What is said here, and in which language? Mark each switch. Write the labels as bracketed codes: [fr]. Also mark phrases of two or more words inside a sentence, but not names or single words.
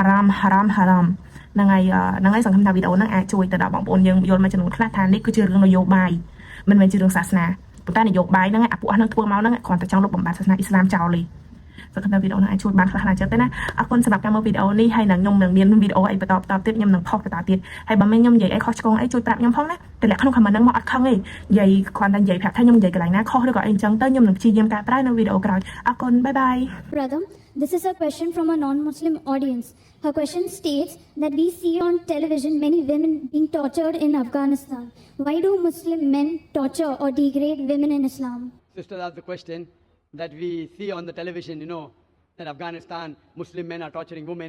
[km] រ៉ាមហ្នឹងហើយសង្ឃឹមថាវីដេអូហ្នឹងអាចជួយទៅដល់បងប្អូនយើងយល់មួយចំនួនខ្លះថានេះគឺជារឿងនយោបាយមិនមែនជារឿងសាសនាប៉ុន្តែនយោបាយហ្នឹងអាពួកហ្នឹងធ្វើមកហ្នឹងគ្រាន់តែចង់លុបបំបាត់សាសនាអ៊ីស្លាមចោលទេសង្ឃឹមថាវីដេអូហ្នឹងអាចជួយបានខ្លះចឹងទៅណាអរគុណសម្រាប់ការមើលវីដេអូនេះហើយនឹងខ្ញុំនឹងមានវីដេអូអីបន្តទៀតខ្ញុំនឹងផុសបន្តទៀតហើយបើមិនខ្ញុំនិយាយអីខុសឆ្គងអីជួយប្រាប់ខ្ញុំផងណាតម្លាក់ក្នុង comment ហ្នឹងមកអត់ខឹងទេនិយាយគ្រាន់តែនិយាយប្រាប់ថាខ្ញុំនិយាយកន្លែងណាខុសឬក៏អីចឹងទៅខ្ញុំនឹងព្យាយាមកែប្រែនៅវីដេអូក្រោយអរគុណបាយបាយ [en] Brother, this is a question from a non-Muslim audience. Her question states that we see on television many women being tortured in Afghanistan. Why do Muslim men torture or degrade women in Islam? Sister asked the question that we see on the television, that Afghanistan, Muslim men are torturing women.